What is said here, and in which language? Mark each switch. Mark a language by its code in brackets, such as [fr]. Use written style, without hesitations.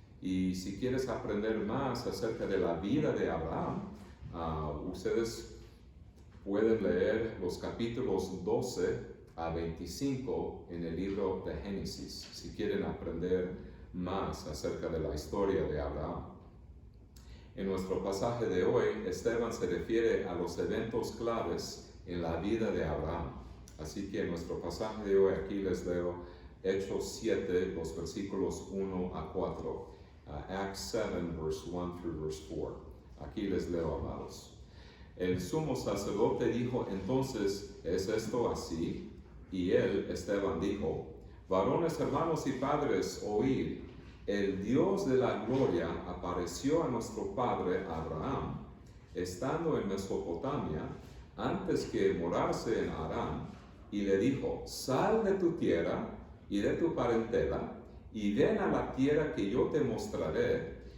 [es] Y si quieres aprender más acerca de la vida de Abraham, ustedes pueden leer los capítulos 12 a 25 en el libro de Génesis, si quieren aprender más acerca de la historia de Abraham. En nuestro pasaje de hoy, Esteban se refiere a los eventos claves en la vida de Abraham. Así que en nuestro pasaje de hoy, aquí les leo Hechos 7, los versículos 1 a 4. [en] Acts 7, verse 1 through verse 4. [es] Aquí les leo, amados. El sumo sacerdote dijo entonces, ¿es esto así? Y él, Esteban, dijo, varones, hermanos y padres, oíd. El Dios de la gloria apareció a nuestro padre Abraham, estando en Mesopotamia, antes que morarse en Harán, y le dijo, sal de tu tierra y de tu parentela, y ven a la tierra que yo te mostraré.